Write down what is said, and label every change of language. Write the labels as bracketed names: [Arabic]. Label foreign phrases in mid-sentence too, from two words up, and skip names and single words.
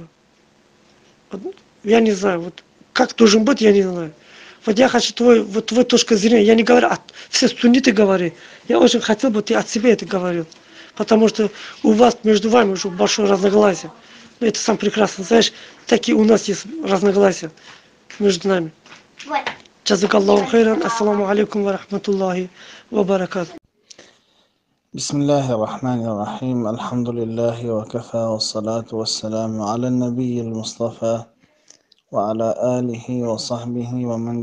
[Russian] Вот, я не знаю, вот как должен быть, я не знаю. Вот я хочу твою точку зрения, я не говорю, все сунниты говори. Я очень хотел бы, ты от себя это говорил. Потому что у вас, между вами уже большое разногласие. Но это сам прекрасно знаешь, такие у нас есть разногласия между нами. [Arabic] جزاك الله خيرا، السلام عليكم ورحمة الله وبركاته. بسم الله الرحمن الرحيم الحمد لله وكفى والصلاة والسلام على النبي المصطفى وعلى آله وصحبه ومن